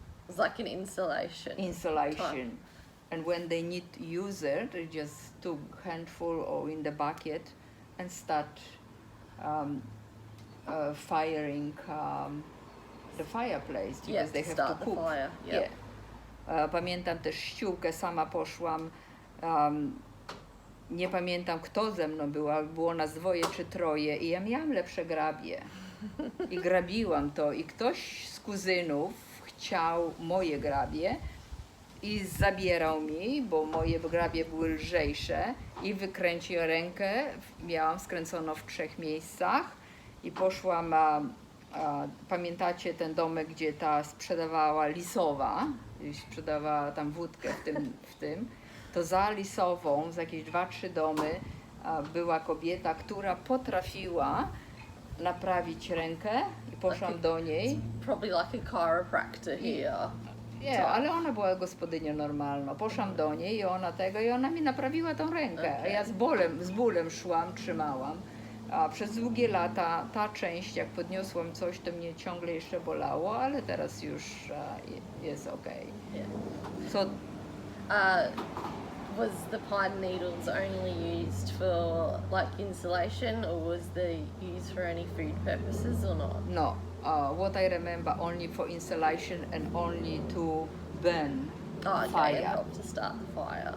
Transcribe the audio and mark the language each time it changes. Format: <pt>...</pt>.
<en>It's like an insulation. insulation. And when they need to use it, they just took handful or in the bucket and start firing the fireplace because Yeah, they to have start to cook. fire. Yeah.</en> <pl>Pamiętam też ściółkę, sama poszłam. Nie pamiętam kto ze mną była, było nas 2 czy 3 i ja miałam lepsze grabie. I grabiłam to i ktoś z kuzynów chciał moje grabie i zabierał mi, bo moje grabie były lżejsze i wykręcił rękę, miałam skręcono w 3 miejscach i poszłam, pamiętacie ten domek, gdzie ta sprzedawała Lisowa, sprzedawała tam wódkę w tym, to za Lisową, za jakieś 2-3 domy była kobieta, która potrafiła naprawić rękę i poszłam do niej.</pl> <en>Probably like a chiropractor here.</en> <pl>Nie, ale ona była gospodynią normalną. Poszłam do niej i ona mi naprawiła tą rękę. A ja z bólem szłam, trzymałam. A przez długie lata ta część, jak podniosłam coś, to mnie ciągle jeszcze bolało, ale teraz już jest okej.</pl> <en>Yeah. So Was the pine needles only used for like insulation, or was they used for any food purposes or not? no, what I remember only for insulation and only to burn Oh, okay, fire. it helped to start the fire.</en>